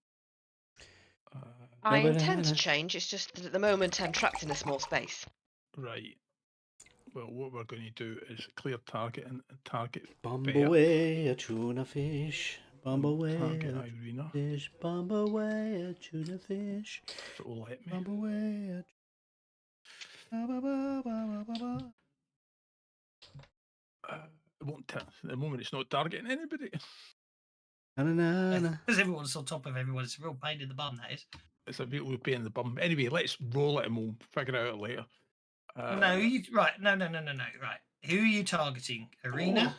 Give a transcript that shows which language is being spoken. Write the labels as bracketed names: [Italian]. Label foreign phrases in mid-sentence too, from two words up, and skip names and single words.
[English] I intend to change, it's just that at the moment I'm trapped in a small space. Right. Well, what we're going to do is clear target and target Bump Bear. away a tuna fish. Bump and away target a Irena. fish. Bump away a tuna fish. So it'll let me. Bump away a. Ba, ba, ba, ba, ba, ba. It won't at the moment. It's not targeting anybody. Na, na, na, na. Because everyone's on top of everyone. It's a real pain in the bum, that is. It's a bit pain in the bum. Anyway, let's roll it and we'll figure it out later. No, no. Right. Who are you targeting? Arena?